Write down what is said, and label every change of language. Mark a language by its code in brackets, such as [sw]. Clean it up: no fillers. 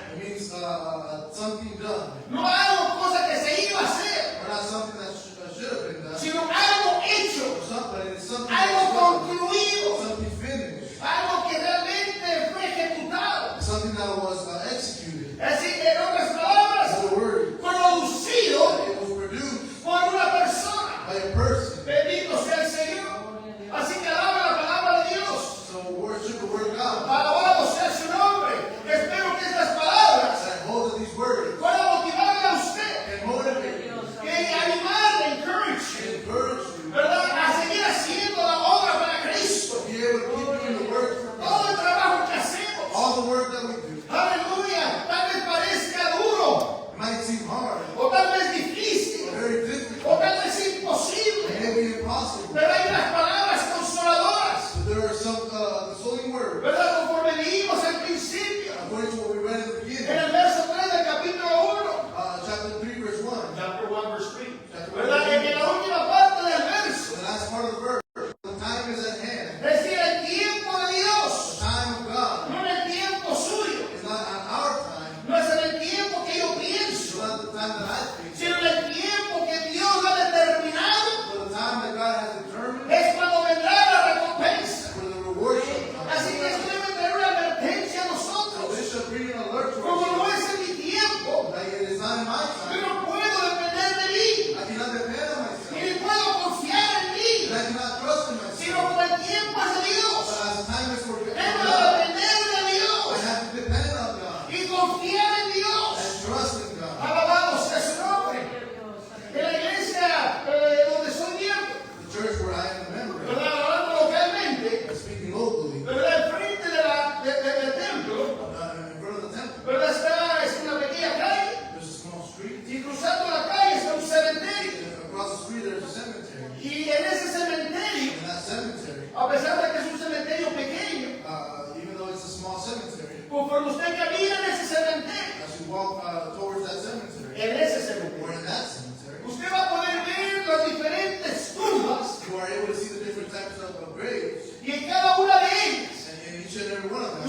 [en] it means something done. [es] No algo cosa que se iba a hacer, [en] Or not something that should have been done. [es] sino algo hecho, [en] But it's something [es] algo [en] that's done. [es] concluido, [en] Something finished. [es] algo que realmente fue ejecutado. [en] Something that was executed. [es] Así que en otras palabras, [en] The word. [es] producido [en] It was produced [es] por una persona. [en] by a person. [es] Bendito sea el Señor. Así que alaba la palabra de Dios. [en] So worship the word of God. [es] Alabado sea su nombre. Espero que estas palabras [en] That hold of these words [es] puedan motivarle a usted, [en] and motivate you, [es] que animarle, [en] encourage you, encourage you, [es] ¿verdad? A seguir haciendo la obra para Cristo. [en] to be able to keep doing the work for [es] Todo el [en] God. [es] trabajo que hacemos. [en] All the work that we do. [es] Aleluya. Tal vez parezca duro, [en] It might seem hard, [es] o tal vez difícil, [en] very [es] o [en] difficult, [es] tal vez imposible. [en] maybe impossible. [es] Pero hay unas palabras consoladoras, [en] But there are some consoling words, [es] ¿verdad? Conforme leímos al principio, [en] according to what we read in the [es] en [en] beginning, [es] el verso 3 del capítulo 1. [en] chapter 3, verse 1. Chapter 1, verse 3. [es] ¿Verdad? En la última parte del verso. [en] The last part of the verse, the time is at hand. [es] Decir el tiempo de [en] The [es] Dios, [en] time of God [es] no en el tiempo suyo, [en] is not on our time, [es] no es en el tiempo que yo [en] it's [es] pienso, [en] not the time that I think, [es] sino en el tiempo que Dios ha determinado. [en] but the time that God has determined [es] Es cuando vendrá la recompensa. [en] for the reward shall come. [es] Así que esto debe tener una advertencia a [en] So [es] nosotros. [en] this shall bring an alert to [es] Como no [en] us. [es] es en mi tiempo, [en] That it is not in my [es] yo no puedo depender de mí, [en] I cannot depend on myself. [es] ni puedo confiar en [en] And [es] mí, [en] I cannot trust in [es] sino [en] myself. [es] como el tiempo es de [en] But [es] Dios. [en] as the time is for [es] Debo [en] God, [es] depender de [en] I [es] Dios [en] have to depend on God [es] y confiar en Dios. [en] and trust in God. [es] Alabado sea su nombre. En la iglesia donde soy miembro, [en] The church where I am a member, [es] ¿verdad? Hablando localmente, [en] speaking locally, [es] ¿verdad? Enfrente del templo, [en] in front of the temple, [es] ¿verdad? Es una pequeña calle. [en] there's a small street. [es] Y cruzando la calle está un cementerio. [en] And across the street there's a cemetery. [es] Y en ese cementerio, [en] In that cemetery, [es] a pesar de que es un cementerio pequeño, [en] even though it's a small cemetery, [es] conforme usted camina en ese cementerio, [en] as you walk towards that cemetery, [es] en ese [en] or [es] cementerio, [en] in that cemetery, [es] usted va a poder ver las diferentes tumbas [en] you are able to see the different types of graves, [es] y en cada una de ellas [en] and in each and every one of them,